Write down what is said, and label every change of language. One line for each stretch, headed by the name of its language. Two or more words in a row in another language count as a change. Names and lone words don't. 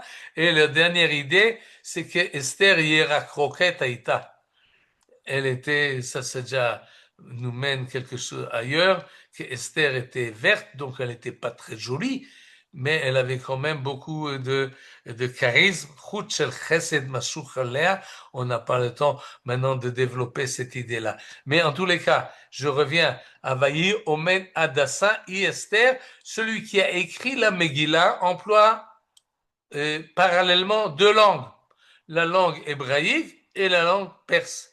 French: Et la dernière idée, c'est que Esther
Hebrew: ירקרוקת היתה.
French: Elle était, ça déjà nous mène quelque chose ailleurs, que Esther était verte, donc elle n'était pas très jolie, mais elle avait quand même beaucoup de charisme.
Hebrew: חוט של חסד משוך עליה.
French: On n'a pas le temps maintenant de développer cette idée-là. Mais en tous les cas, je reviens à
Hebrew: ויהי אומן הדסה היא אסתר.
French: Celui qui a écrit la Megillah emploie parallèlement deux langues, la langue hébraïque et la langue perse.